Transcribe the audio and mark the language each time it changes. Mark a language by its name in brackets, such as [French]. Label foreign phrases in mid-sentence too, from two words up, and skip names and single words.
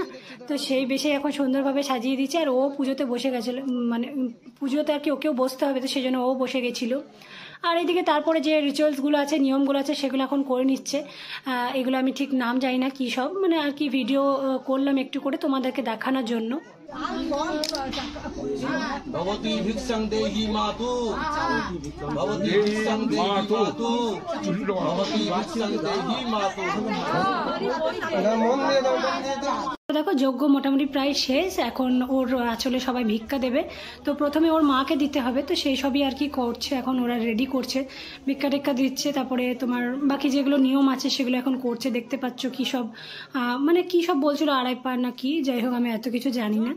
[Bangla] তো সেই বেশে এখন সুন্দরভাবে সাজিয়ে দিচ্ছে। আর ও পুজোতে বসে গেছিলো, মানে পুজোতে আর কি ওকেও বসতে হবে, তো সেই জন্য ও বসে গেছিলো। আর এদিকে তারপরে যে রিচুয়ালসগুলো আছে, নিয়মগুলো আছে, সেগুলো এখন করে নিচ্ছে। এগুলো আমি ঠিক নাম জানি না কী সব, মানে আর কি ভিডিও করলাম একটু করে তোমাদেরকে দেখানোর জন্য। [Sanskrit] भवती भिक्षं देहि मातु भवती भिक्षं देहि मातु भवती भिक्षं देहि मातु। [Bangla] দেখো যজ্ঞ মোটামুটি প্রায় শেষ। এখন ওর আঁচলে সবাই ভিক্ষা দেবে। তো প্রথমে ওর মাকে দিতে হবে, তো সেই সবই আর কি করছে এখন, ওরা রেডি করছে, ভিক্ষা টিক্ষা দিচ্ছে। তারপরে তোমার বাকি যেগুলো নিয়ম আছে সেগুলো এখন করছে। দেখতে পাচ্ছ কী সব, মানে কী সব বলছিল, আড়াই পা না কি, যাই হোক আমি এত কিছু জানি না।